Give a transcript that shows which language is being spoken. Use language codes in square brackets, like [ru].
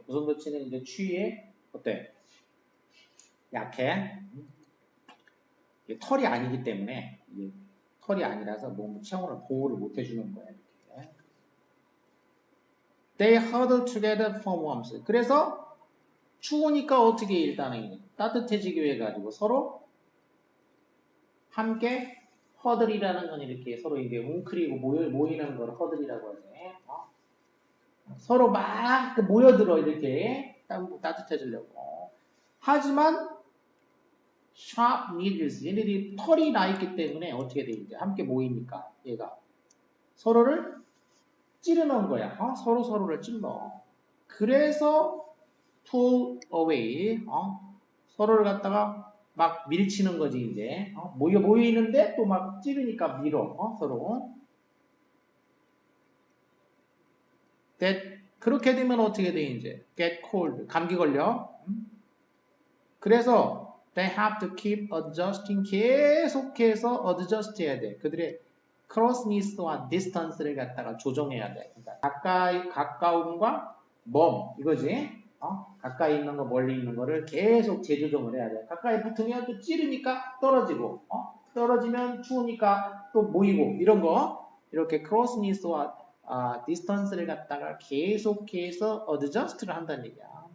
[ko] 고슴도치는 이제 추위에 어때? 약해. 털이 아니기 때문에 털이 아니라서 몸 체온을 보호를 못 해주는 거야. 이렇게. [en] They huddle together for warmth. [ko] 그래서 추우니까 어떻게 일단은 따뜻해지기 위해 가지고 서로 함께 허들이라는 건 이렇게 서로 이게 웅크리고 모이는 걸 허들이라고 하지. 서로 막 모여들어 이렇게 따뜻해지려고. 하지만 [en] sharp needles [ko] 얘네들이 털이 나 있기 때문에 어떻게 돼 이제 함께 모이니까 얘가 서로를 찌르는 거야. 서로 서로를 찔러. 그래서 [en] pull away [ko] 서로를 갖다가 막 밀치는 거지 이제 모여 있는데 또 막 찌르니까 밀어 서로. That 그렇게 되면 어떻게 돼 이제 [en] get cold [ko] 감기 걸려. [en] 그래서 they have to keep adjusting [ko] 계속해서 adjust 해야 돼. 그들의 closeness와 distance를 갖다가 조정해야 돼. 그러니까 가까움과 먼 이거지. 가까이 있는 거 멀리 있는 거를 계속 재조정을 해야 돼. 가까이 붙으면 또 찌르니까 떨어지고 떨어지면 추우니까 또 모이고 이런 거 이렇게 closeness와 distance를 갖다가 계속해서 adjust를 한다는 얘기야.